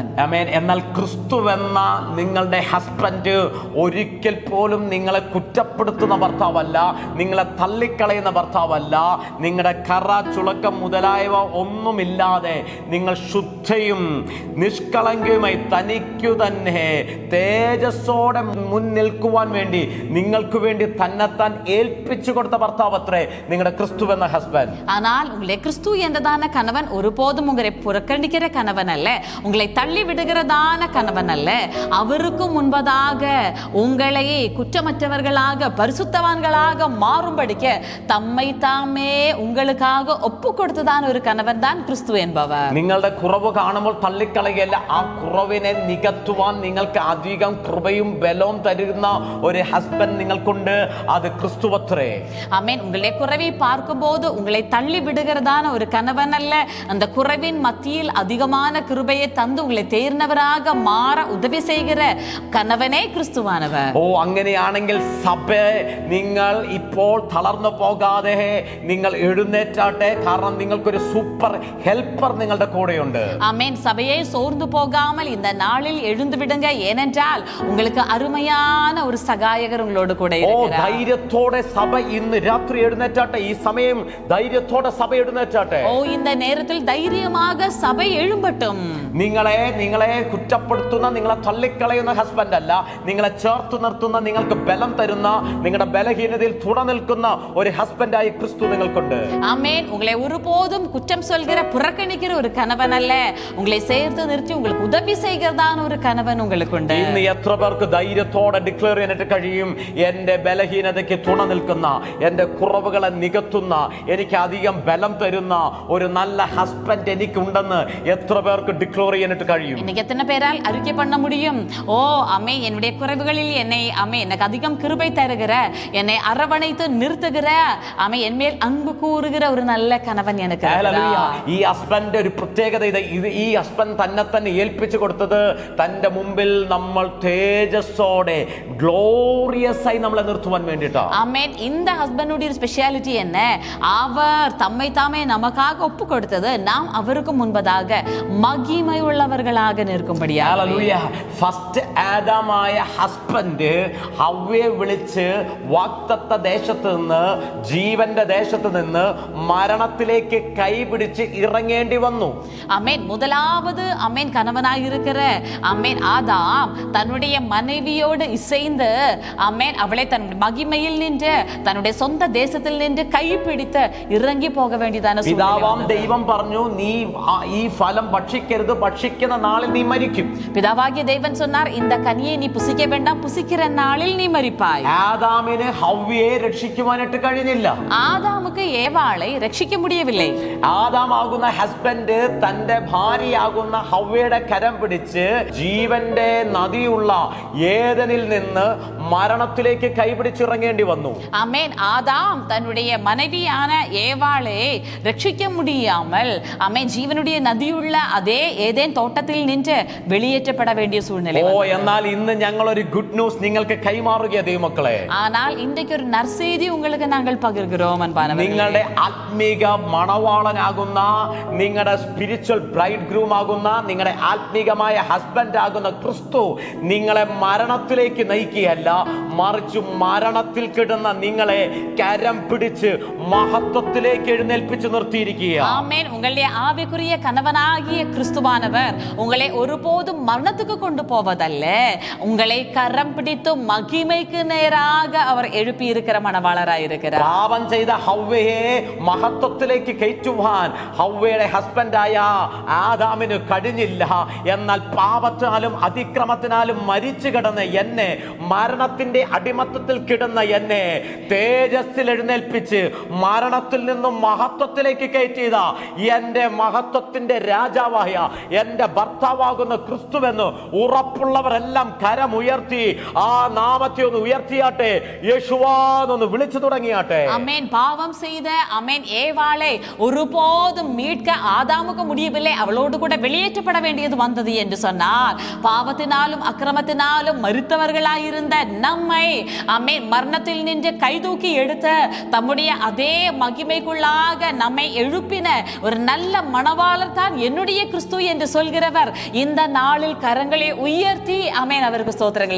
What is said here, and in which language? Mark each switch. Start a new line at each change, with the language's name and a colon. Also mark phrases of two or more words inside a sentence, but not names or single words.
Malayalam: ആമേൻ. എന്നാൽ ക്രിസ്തുവെന്ന നിങ്ങളുടെ ഹസ്ബൻഡ് ഒരിക്കൽ പോലും നിങ്ങളെ കുറ്റപ്പെടുത്തുന്ന ഭർത്താവല്ല, നിങ്ങളെ തള്ളിക്കളയുന്ന ഭർത്താവല്ല. നിങ്ങളുടെ കറ, ചുളക്കം മുതലായവ ഒന്നുമില്ലാതെ നിങ്ങൾ ശുദ്ധയും നിഷ്കളങ്കയുമായി തനിക്കു തന്നെ തേജസ്സോടെ മുൻനിൽക്കുവാൻ വേണ്ടി നിങ്ങൾക്ക് വേണ്ടി തന്നെത്താൻ ഏൽപ്പിച്ചു കൊടുത്ത ഭർത്താവ് അത്രേ നിങ്ങളുടെ ക്രിസ്തു എന്ന ഹസ്ബൻഡ്.
Tamil: ஆனால் உங்களை கிறிஸ்து என்றதான கணவன் ஒருபோதும் உங்களை புறக்கணிக்கிற கணவன் அல்ல, உங்களை தள்ளி விடுகிறதான கணவன் அல்ல. அவருக்கு முன்பதாக உங்களை குற்றமற்றவர்களாக பரிசுத்தவான்களாக மாறும்படிக்க தம்மை தாமே உங்களுக்காக ஒப்பு கொடுத்ததாண் ஒரு கணவன் தான் கிறிஸ்து என்பவர்.
Malayalam: നിങ്ങളുടെ കുറവ് കാണുമ്പോൾ തള്ളിക്കളയല്ല, ആ കുറവിനെ നികത്തുവാൻ നിങ്ങൾക്ക് അധികം കൃപയും ബലവും തരുന്ന ഒരു ഹസ്ബൻഡ് നിങ്ങൾക്കുണ്ട്, അത് ക്രിസ്തുവത്രേ.
Tamil: ஆமென். உங்களுடைய குறைவை பார்க்கும்போது உங்களை தள்ளி விடுகிறதான ஒரு கணவன் அல்ல, அந்த குறைவின் மத்தியில் அதிகமான கிருபையை தந்து உங்களை தேர்ந்தவராக மாற உதவி செய்கிற கணவனை கிறிஸ்துவானவர்.
Malayalam: ഓ, അങ്ങനെയാണെങ്കിൽ സഭ നിങ്ങൾ ഇപ്പോൾ തളർന്നു പോകാതെ നിങ്ങൾ എഴുന്നേറ്റാട്ടെ, കാരണം നിങ്ങൾക്കൊരു
English: super helper
Malayalam: നിങ്ങളുടെ കൂടെയുണ്ട്.
Tamil: ஆமென். சபையை சோர்ந்து போகாமல் இந்த நாளில் எழுந்து விடுங்க, ஏனென்றால் உங்களுக்கு அருமையான ஒரு சகாயகர் உங்களோடு கூட ഓ, இருக்கிறார்.
Malayalam: ധൈര്യത്തോടെ സഭ ഇന്ന് രാത്രി എഴുന്നേറ്റാട്ടെ, ഈ സമയം ധൈര്യത്തോടെ സഭ എഴുന്നേറ്റാട്ടെ.
Tamil: ഓ இந்த நேரத்தில் தைரியமாக சபை எழும்பட்டும்.
Malayalam: നിങ്ങളെ കുറ്റപ്പെടുത്തുന്ന, നിങ്ങളെ തള്ളിക്കളയുന്ന ഹസ്ബൻഡ് അല്ല, നിങ്ങളെ ചേർത്ത് നിർത്തുന്ന, നിങ്ങൾക്ക് ബലം തരുന്ന, നിങ്ങളുടെ ബലഹീനതയിൽ തുണ നിൽക്കുന്ന ഒരു ഹസ്ബൻഡായി ക്രിസ്തു നിങ്ങൾക്കുണ്ട്.
Tamil: ஆமென். உங்களை ஒருபோதும் குற்றம் சொல்கிற, புறக்கணிக்கிற ஒரு கணவன் அல்ல, உங்களை சேர்த்து நிறுத்தி உங்களுக்கு உதவி செய்கிறதான ஒரு கணவன் உங்களுக்குണ്ട്.
Malayalam: ഇന്ന് എത്ര പേർക്ക് ധൈര്യത്തോടെ ഡിക്ലെയർ ചെയ്യാനായിട്ട് കഴിയും, എന്റെ ബലഹീനതയ്ക്ക് തുണ നിൽക്കുന്ന, എന്റെ കുറവുകളെ നികത്തുന്ന, എനിക്ക് അധികം ബലം തരുന്ന ഒരു നല്ല ഹസ്ബൻഡ് എനിക്കുണ്ടെന്ന് എത്ര പേർക്ക് ഡിക്ലെയർ ചെയ്യാനായിട്ട് കഴിയും?
Tamil: இன்னைக்கு எத்தனை பேரால் அறிக்கை பண்ண முடியும், ஓ அம்மே என்னுடைய குறைவுகளில் என்னை அம்மே எனக்கு அதிகம் கிருபை தருகிற, என்னை அரவணைத்து நிறுத்துகிற, அம்மே என் மேல் அன்பு கூறுகிற ஒரு நல்ல கணவன் எனக்கு.
Malayalam: ഈ ഹസ്ബൻഡ് ഒരു പ്രത്യേകത ഇത് ഈ ഹസ്ബൻഡ് തന്നെ ഏൽപ്പിച്ചു കൊടുത്തത് തന്റെ മുമ്പിൽ നമ്മൾ തേജസ്സോടെ ഗ്ലോറിയസ് ആയി നമ്മളെ നിർത്തുവാൻ വേണ്ടിയിട്ടാണ്.
Tamil: ஆமென். இந்த ஹஸ்பண்டுடைய ஸ்பெஷாலிட்டி என்ன, அவர் தம்மை தாமே நமக்காக ஒப்பு கொடுத்தது நாம் அவருக்கு முன்பதாக மகிமையுள்ளவர்களாக நிற்கும்படியாக.
Malayalam: ഫസ്റ്റ് ആദമായ ഹസ്ബൻഡ് ഹവ്വയെ വിളിച്ച് വാഗ്ദത്ത ദേശത്ത് നിന്ന്, ജീവന്റെ ദേശത്ത് നിന്ന് മരണത്തിലേക്ക് കൈപിടിച്ച് ഇറങ്ങേണ്ടി വന്നു.
Tamil: ஆமென். முதலாவது ஆமென் கணவனாக இருக்கிற ஆமென் ஆதாம் தன்னுடைய மனைவியோடு இசைந்து ஆமென் அவளை தன் மகிமையில் நின்று தன்னுடைய சொந்த தேசத்தில் நின்று கைப்பிடித்து இறங்கி போக வேண்டியதான
Malayalam: പിതാവാം ദൈവം പറഞ്ഞു, നീ ഈ ഫലം ഭക്ഷിക്കരുത്, ഭക്ഷിക്കുന്ന നാളിൽ നീ മരിക്കും.
Tamil: பிதாவாகிய தேவன் சொன்னார், இந்த கனியை நீ புசிக்க வேண்டாம், புசிக்கிற நாளில் நீ மரிப்பாய்.
Malayalam: ആദാമിന് ഹവ്വയെ രക്ഷിക്കുവാനായിട്ട് കഴിഞ്ഞില്ല.
Tamil: ஆதாமுக்கு ஏவாளை ரட்சிக்க முடியவில்லை.
Malayalam: ആദാമാകുന്ന ഹസ്ബൻഡ് തന്റെ ഭാര്യയാകുന്ന ഹവ്വയുടെ കരം പിടിച്ച് ജീവന്റെ നദിയുള്ള ഏദനിൽ നിന്ന് മരണത്തിലേക്ക് കൈപിടിച്ചിറങ്ങേണ്ടി വന്നു.
Tamil: ஆமென். ஆதாம் தன்னுடைய மனைவியான ஏவாளை ரட்சிக்க முடியாமல் ஆமென் ஜீவனுடைய நதியுள்ள அதே ஏதேன் தோட்டத்தில் நின்று வெளியேற்றப்பட வேண்டிய சூழ்நிலை.
Malayalam: ഓ, എന്നാൽ ഇന്ന് ഞങ്ങൾ ഒരു
English: good news
Malayalam: നിങ്ങൾക്ക് കൈമാറുക ദൈവമക്കളെ.
Tamil: ஆனால் இன்றைக்கு ஒரு நற்செய்தி உங்களுக்கு நாங்கள் பகிர்கிறோம் அன்பானவர்களே.
Malayalam: നിങ്ങളുടെ ആത്മീക മണവാളനാകുന്ന, നിങ്ങളുടെ
English: spiritual bride groom
Malayalam: ആകുന്ന, നിങ്ങളുടെ ആത്മീകമായ ഹസ്ബൻഡ് ആകുന്ന ക്രിസ്തു നിങ്ങളെ മരണത്തിലേക്ക് നയിക്കുകയല്ല, മറിച്ച് മരണത്തിൽ കിടന്ന നിങ്ങളെ കരം പിടിച്ച് മഹത്വത്തിലേക്ക് എഴുന്നേൽപ്പിച്ച് നിർത്തിയിരിക്കുക.
Tamil: ஆமென். உங்களுடைய ஆவிக்குரிய கணவனாகிய கிறிஸ்துவானவர் உங்களை ஒருபோதும் மரணத்துக்கு கொண்டு போவதல்ல, உங்களை கரம் பிடித்து மகிமைக்கு நேராக அவர் எழுப்பி இருக்கிற மணவாளராய் இருக்கிறார்.
Malayalam: പാപം ചെയ്ത ഹവ്വയെ മഹത്വത്തിലേക്ക് കയറ്റുവാൻ ഹവ്വയുടെ ഹസ്ബൻഡായ ആദാമിന് കഴിഞ്ഞില്ല. എന്നാൽ പാപത്തിനാലും അതിക്രമത്തിനാലും മരിച്ചു കിടന്ന എന്നെ, മരണത്തിന്റെ അടിമത്തത്തിൽ കിടന്ന എന്നെ തേജസ്സിൽ എഴുന്നേൽപ്പിച്ച് മരണത്തിൽ നിന്നും മഹത്വത്തിലേക്ക് കയറ്റിയത എന്റെ മഹത്വത്തിന്റെ രാജാവായ എന്റെ ഭർത്താവാകുന്ന ക്രിസ്തുവെന്ന് ഉറപ്പുള്ളവരെല്ലാം കരമുയർത്തി ആ നാമത്തെ ഒന്ന് ഉയർത്തിയാട്ടെ, യേശുവാന്നൊന്ന് വിളിച്ചു തുടങ്ങിയാട്ടെ.
Tamil: ஆமென். பாவம் செய்த ஆமென் ஏவாளை ஒருபோதும் மீட்க ஆதாமுக்கு முடியவில்லை, அவளோடு கூட வெளியேற்றப்பட வேண்டியது வந்தது என்று சொன்னார். பாவத்தினாலும் அக்கிரமத்தினாலும் மரித்தவர்களாயிருந்த நம்மை ஆமென் மரணத்தில் நின்று கைதூக்கி எடுத்த தம்முடைய அதே மகிமைக்குள்ளாக நம்மை எழுப்பின ஒரு நல்ல மணவாளர் தான் என்னுடைய கிறிஸ்து என்று சொல்கிறவர் இந்த நாளில் கரங்களை உயர்த்தி ஆமென் அவருக்கு സ്തോത്രങ്ങളെ